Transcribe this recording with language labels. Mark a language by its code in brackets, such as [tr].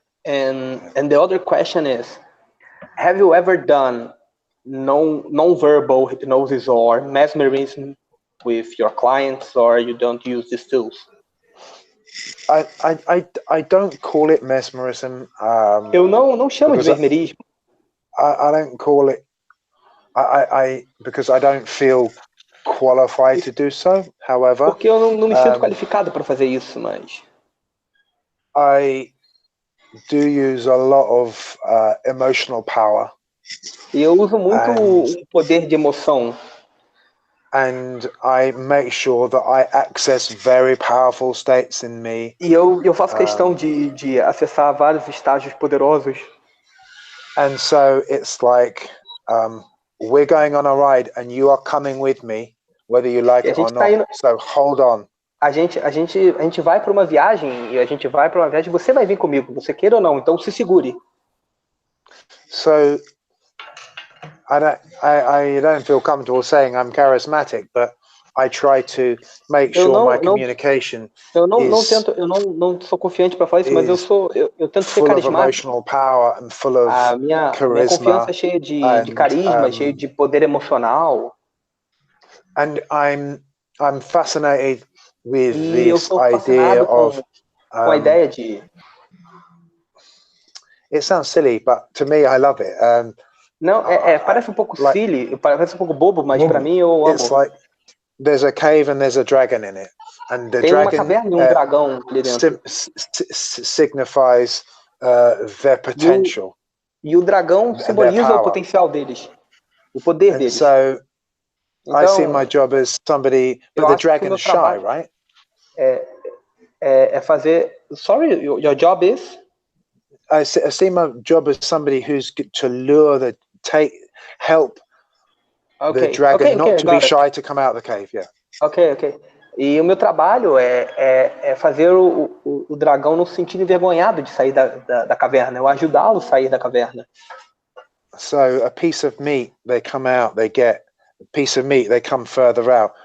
[en] And the other question is, have you ever done non-verbal hypnosis or mesmerism with your clients, or you don't use these tools? I don't call it mesmerism. [pt] Eu não chamo de mesmerismo. [en] I don't call it. Because I don't feel qualified to do so. However, [pt] porque eu não me sinto qualificado para fazer isso, mas [en] I do use a lot of emotional power. [pt] E eu uso muito o poder de emoção. [en] And I make sure that I access very powerful states in me. [pt] E eu faço questão de acessar vários estágios poderosos. [en] And so it's like we're going on a ride and you are coming with me, whether you like it or not. So hold on. [pt] A gente vai para uma viagem e você vai vir comigo, você queira ou não, então se segure. [en] So I don't feel comfortable saying I'm charismatic, but I try to make sure my communication [pt] eu não sou confiante para falar isso, mas eu tento ser carismático. [en] Emotional power and full of [pt] minha confiança é cheia de carisma, cheia de poder emocional. [en] And I'm fascinated with this idea of [pt] com a ideia de. [en] It sounds silly, but to me I love it. [pt] Não, parece um pouco silly, parece um pouco bobo, mas para mim eu amo. [en] It's like there's a cave and there's a dragon in it, and the [pt] Tem [en] dragon, [pt] uma caverna e dragão ali dentro. [en] Signifies their potential. [pt] E o dragão simboliza o potencial deles, o poder deles. [en] So I see my job as somebody, but the dragon is shy, right? [pt] Fazer. [en] Sorry, your job is? I see my job as somebody who's to lure help the dragon not to be shy to come out of the cave. Yeah. Ok. [pt] E o meu trabalho é fazer o dragão não se sentir envergonhado de sair da caverna, eu ajudá-lo a sair da caverna. [en] So a piece of meat, they come out, they get a piece of meat, they come further out.